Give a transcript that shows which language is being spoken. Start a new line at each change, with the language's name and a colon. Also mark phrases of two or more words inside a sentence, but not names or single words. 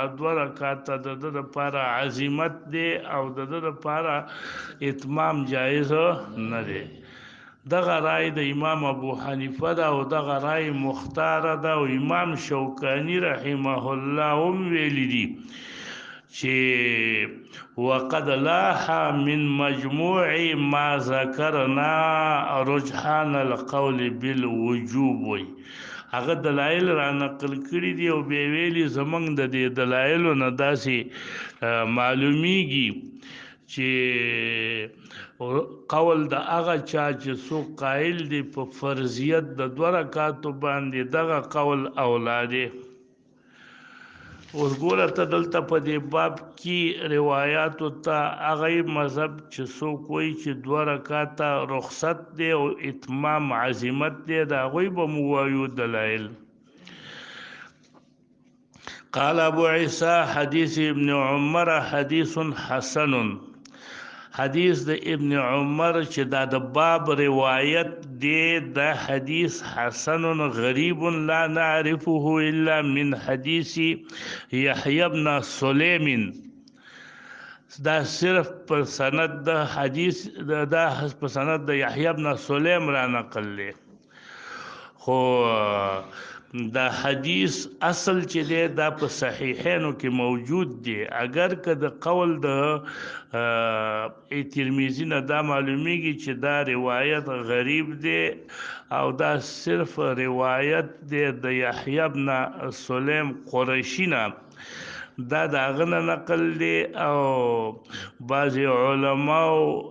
Pashto: 2 رکعات د لپاره عزیمت دی او د لپاره اتمام جایز نه دی دغه رای د امام ابو حنیفه ده او دغه رای مختار ده او امام شوکانی
Arabic: رحمه الله
Pashto: هم ویلی دي چې
Arabic: وقد لاح من مجموع ما ذکرنا رجحان القول بالوجوب
Pashto: وي هغه دلایل را نقل کړي دي او بیا ویلي زمونږ د دې دلایلو نه داسې معلومیږي چې قول د هغه چا چې څوک قائل دی په فرضیت د 2 رکعاتو باندې دغه قول اولاده اوس ګوره ته دلته په دې باب کې روایاتو ته هغه مذهب چې څوک وایي چې 2 رکعاته رخصت دی او اتمام عزیمت دی د هغوی به مو وایو دلایل
Arabic: قال ابو عيسى حديث ابن عمر حديث حسن
Pashto: حدیث د ابن عمر چې دا د باب روایت دی دا
Arabic: حدیث حسن غریب لا نعرفه الا من حدیث یحیی بن سلیم
Pashto: دا صرف په سند د حدیث دا په سند د یحیی بن سلیم را نقل دی خو دا حدیث اصل چې دی دا په صحیحینو کې موجود دی اگر که د قول د ترمذی نه دا معلومیږي چې دا روایت غریب دی او دا صرف روایت دی د یحیی بن سلیم قریشی نه دا داغه نه نقل دی او بعض علماو